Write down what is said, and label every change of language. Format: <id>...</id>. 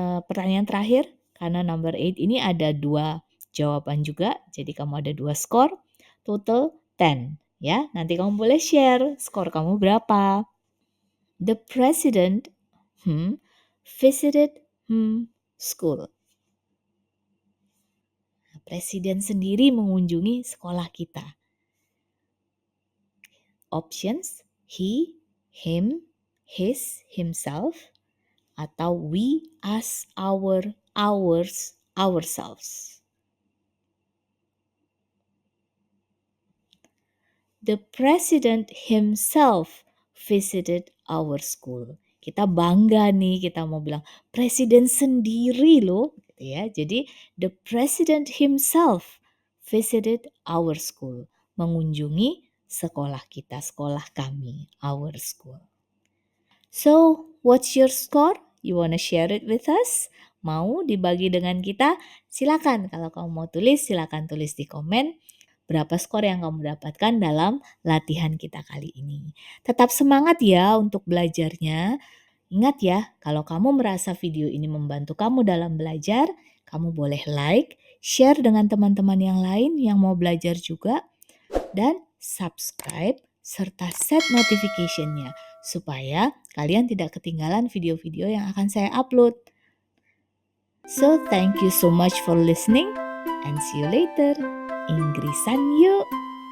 <id>Pertanyaan terakhir, karena number 8 ini ada 2 jawaban juga, jadi kamu ada 2 skor, total 10. Ya, nanti kamu boleh share skor kamu berapa.</id> <en>The president visited school.</en> <id>Presiden sendiri mengunjungi sekolah kita.</id> <en>Options, he, him, his, himself, atau we, us, our, ours, ourselves. The president himself visited our school.</en> <id>Kita bangga nih, kita mau bilang presiden sendiri loh, gitu ya. Jadi</id> <en>the president himself visited our school,</en> <id>mengunjungi sekolah kita, sekolah kami,</id> <en>our school. So, what's your score? You wanna share it with us?</en> <id>Mau dibagi dengan kita? Silakan. Kalau kamu mau tulis, silakan tulis di komen berapa skor yang kamu dapatkan dalam latihan kita kali ini. Tetap semangat ya untuk belajarnya. Ingat ya, kalau kamu merasa video ini membantu kamu dalam belajar, kamu boleh like, share dengan teman-teman yang lain yang mau belajar juga, dan subscribe serta set notification-nya supaya kalian tidak ketinggalan video-video yang akan saya upload.</id> <en>So, thank you so much for listening and see you later.</en> <id>Inggrisan yuk!</id>